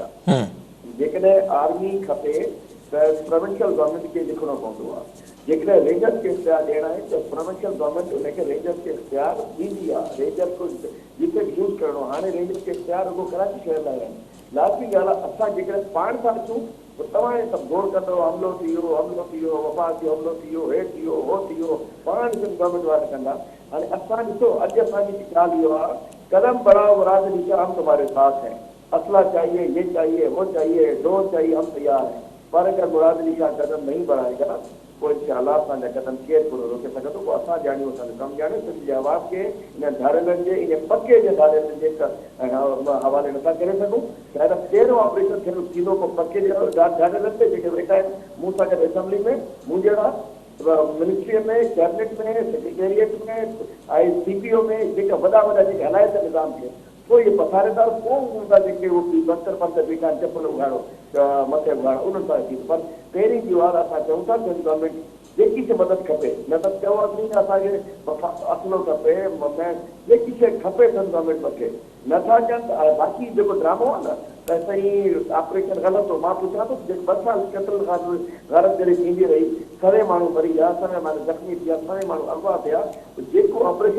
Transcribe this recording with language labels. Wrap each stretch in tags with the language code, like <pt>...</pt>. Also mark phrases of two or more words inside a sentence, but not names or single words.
<sd>आहे जेकॾहिं आर्मी खपे त</sd> <en>provincial government</en> <sd>खे लिखणो पवंदो आहे जेकॾहिं रेंजर्स खे इख्तियार ॾियणा आहिनि त</sd> <en>provincial government</en> <sd>उनखे रेंजर्स खे इख्तियार ॾींदी आहे रेंजर को जिते बि यूज़ करिणो आहे हाणे रेंजर्स खे इख्तियार रुॻो कराची शहर लाइ आहिनि लाज़मी ॻाल्हि आहे असां जेकॾहिं पाण सां अचूं त तव्हां हे सभु गोड़ कंदो हमलो थी वियो वफ़ा जो हमलो थी वियो हे थी वियो हो थी वियो पाण गवर्नमेंट वारा कंदा हाणे असां ॾिसो अॼु असांजी ॻाल्हि इहो आहे</sd> <ur>قدم بڑھاؤ مراد نیچے ہم تمہارے ساتھ ہیں اسلحہ چاہیے یہ چاہیے وہ چاہیے ڈرون چاہیے ہم تیار ہیں پر اگر مراد نشا قدم نہیں بڑھائے گا تو</ur> <sd>इंशाअल्लाह असांजा कदम केरु पूरो रोके सघंदो पोइ असां ॼाणियूं असांजो कमु ॼाणियो सिंध जे आवाज़ खे इन धाड़ियलनि जे इन पके जे धाड़ियलनि जे हवाले नथा करे सघूं शायदि पहिरियों ऑपरेशन थियणो थींदो पोइ पके जे धाड़ियलनि ते जेके वेठा आहिनि मूं सां गॾु असेंबली में मूं जहिड़ा मिनिस्ट्रीअ में कैबिनेट में सेक्रेटेरिएट में CPO में जेका वॾा जेके हलाइत निज़ाम थे पोइ इहे पथारेदार पोइ हूंदा जेके उहे बस्तर पंथ बीठा चपल उघाड़ो मथे उघाड़ो उन्हनि सां थी पर पहिरीं जी वार असां चऊं था सिंध गवर्नमेंट जेकी शइ मदद खपे न त चओ असीं असांखे असलो खपे जेकी शइ खपे सिंध गवर्नमेंट खे नथा कनि बाक़ी जेको ड्रामो आहे न त साईं ऑपरेशन ग़लति हो मां पुछां थो 2 साल केतिरनि खां ग़लति जॾहिं थींदी रही सरे माण्हू मरी विया सरे माण्हू ज़ख़्मी थिया सरे माण्हू अगवा थिया जेको ऑपरेशन</sd>